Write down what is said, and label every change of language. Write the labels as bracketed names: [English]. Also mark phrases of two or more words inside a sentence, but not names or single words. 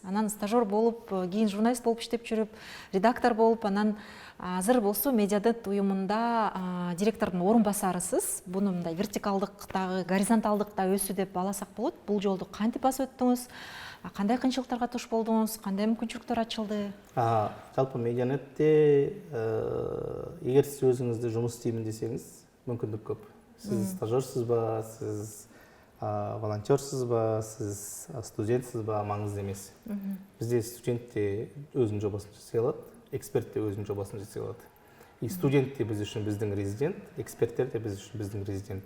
[Kyrgyz] Анан стажер болуп, кийин журналист болуп иштеп жүрүп, редактор болуп, анан азыр болсо Медианет уюмунда директордун орун басарысыз. Буну мындай вертикалдык-дагы, горизонталдык да өсүү деп бааласак болот. Бул жолду кантип басып өттүңүз? Кандай кыйынчылыктарга туш болдуңуз? Кандай мүмкүнчүлүктөр ачылды? Жалпы Медианетте эгер сиз өзүңүздү жумуш истеймин десеңиз, мүмкүндүк көп. [Kazakh] Сіз стажерсіз ба, сіз волонтерсіз ба, сіз студентсіз ба, маңызды емес. Бізде студент те өзінің жобасын жасай алады, эксперт те өзінің жобасын жасай алады. И студент те біз үшін біздің резидент, эксперттер де біз үшін біздің резидент.